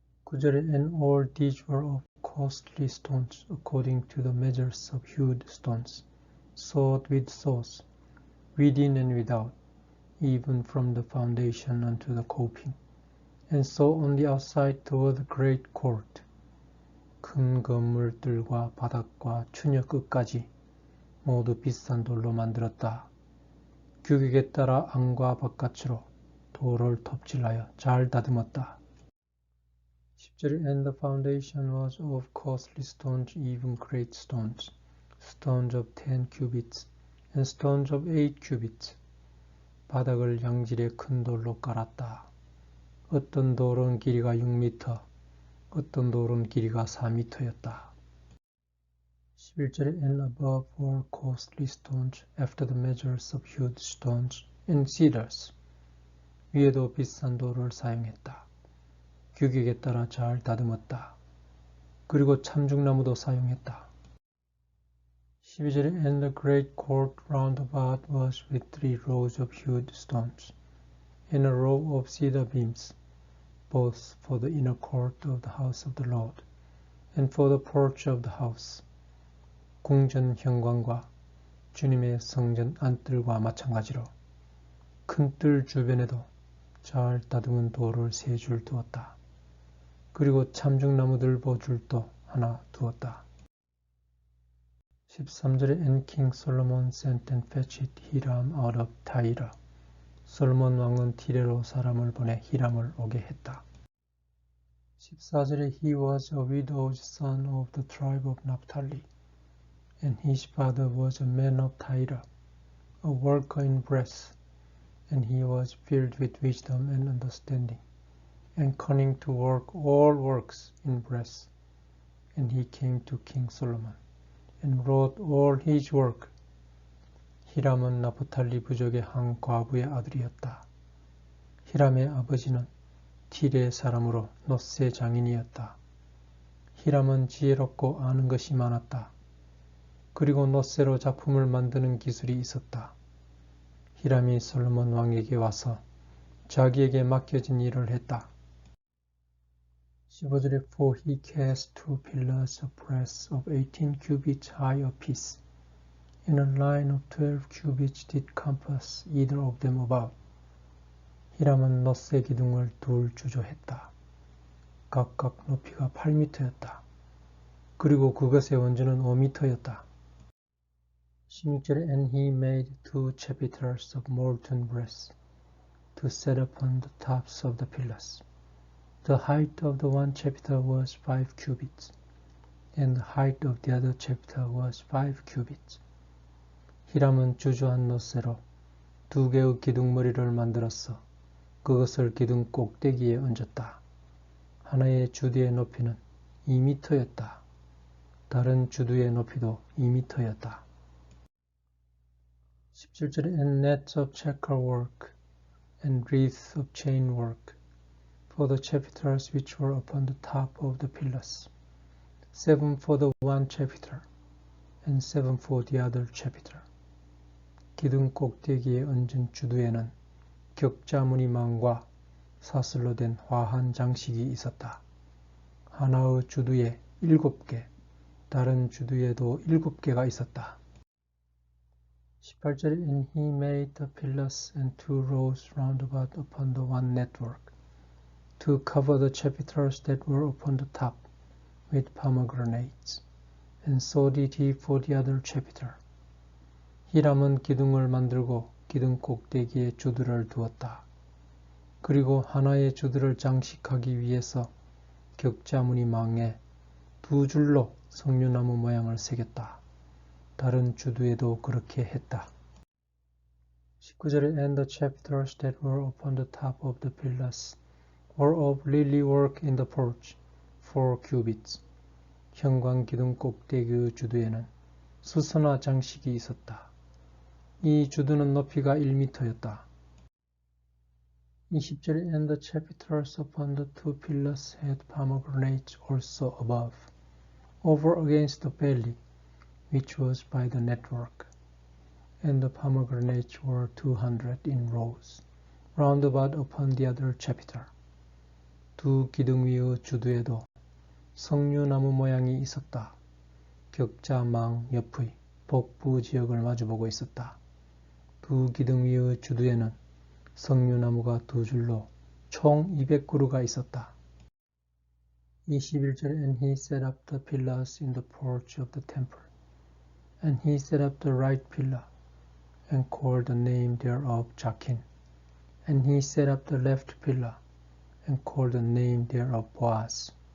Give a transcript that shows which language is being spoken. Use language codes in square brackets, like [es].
[ko] 9절에 [en] And all these were of costly stones, according to the measures of hewed stones, sawed with saws, within and without, even from the foundation unto the coping, and so on the outside toward the great court. [ko] 큰 건물들과 바닥과 추녀 끝까지 모두 비싼 돌로 만들었다. 규격에 따라 안과 바깥으로 돌을 톱질하여 잘 다듬었다. 10절에 [en] And the foundation was of costly stones, even great stones, stones of 10 cubits, and stones of 8 cubits. [ko] 바닥을 양질의 큰 돌로 깔았다. 어떤 돌은 길이가 6m, 어떤 돌은 길이가 4m였다. 11절에 [en] And above were costly stones, after the measures of hewed stones, and cedars. [ko] 위에도 비싼 돌을 사용했다. 규격에 따라 잘 다듬었다. 그리고 참중나무도 사용했다. 12절에 [en] And the great court round about was with 3 rows of hewed stones, and a row of cedar beams, both for the inner court of the house of the Lord, and for the porch of the house. [ko] 궁전 현관과 주님의 성전 안뜰과 마찬가지로 큰 뜰 주변에도 잘 다듬은 돌을 3줄 두었다. 그리고 참중나무 들보 줄도 하나 두었다. 13절에 [en] And King Solomon sent and fetched Hiram out of Tyre. [ko] 솔로몬 왕은 티레로 사람을 보내 히람을 오게 했다. 14절에 [en] He was a widow's son of the tribe of Naphtali, and his father was a man of Tyre, a worker in brass, and he was filled with wisdom and understanding, and cunning to work all works in brass. And he came to King Solomon, and wrought all his work. [ko] 히람은 나프탈리 부족의 한 과부의 아들이었다. 히람의 아버지는 티레 사람으로 놋세 장인이었다. 히람은 지혜롭고 아는 것이 많았다. 그리고 놋세로 작품을 만드는 기술이 있었다. 히람이 솔로몬 왕에게 와서 자기에게 맡겨진 일을 했다. 15절에 [en] For he cast 2 pillars of brass of 18 cubits high apiece, and a line of 12 cubits did compass either of them about. [ko] 히람은 놋세 기둥을 둘 주조했다. 각각 높이가 8m였다. 그리고 그것의 원주는 5m였다. 16절에 [en] And he made 2 chapiters of molten brass to set upon the tops of the pillars. The height of the one chapiter was 5 cubits, and the height of the other chapiter was 5 cubits. [ko] 히람은 주조한 놋세로 2개의 기둥머리를 만들었어 그것을 기둥 꼭대기에 얹었다. 하나의 주두의 높이는 2m였다. 다른 주두의 높이도 2m였다. 17절에 [en] And nets of checker work and wreaths of chain work for the chapiters which were upon the top of the pillars, 7 for the one chapiter, and 7 for the other chapiter. [ko] 기둥 꼭대기에 얹은 주두에는 격자무늬망과 사슬로 된 화한 장식이 있었다. 하나의 주두에 7개, 다른 주두에도 7개가 있었다. 18절에 [en] And he made the pillars and 2 rows round about upon the one network, to cover the chapiters that were upon the top with pomegranates, and so did he for the other chapiter. [ko] 히람은 기둥을 만들고 기둥 꼭대기에 주두를 두었다. 그리고 하나의 주두를 장식하기 위해서 격자무늬망에 2줄로 석류나무 모양을 새겼다. 다른 주두에도 그렇게 했다. 19절에 [en] And the chapiters that were upon the top of the pillars were of lily work in the porch, 4 cubits. [ko] 형광 기둥 꼭대기의 주두에는 수선화 장식이 있었다. 이 주두는 높이가 1m였다. 20절에 [en] And the chapiters upon the 2 pillars had pomegranates also above, over against the belly, which was by the network. And the pomegranates were 200 in rows, round about upon the other chapiter. [ko] 두 기둥 위의 주두에도 석류나무 모양이 있었다. 격자망 옆의 복부 지역을 마주보고 있었다. 두 기둥 위의 주두에는 석류나무가 2줄로 총 200그루가 있었다. 21절에 [en] And he set up the pillars in the porch of the temple. And he set up the right pillar, and called the name thereof Jachin. And he set up the left pillar, and called the name thereof Boaz.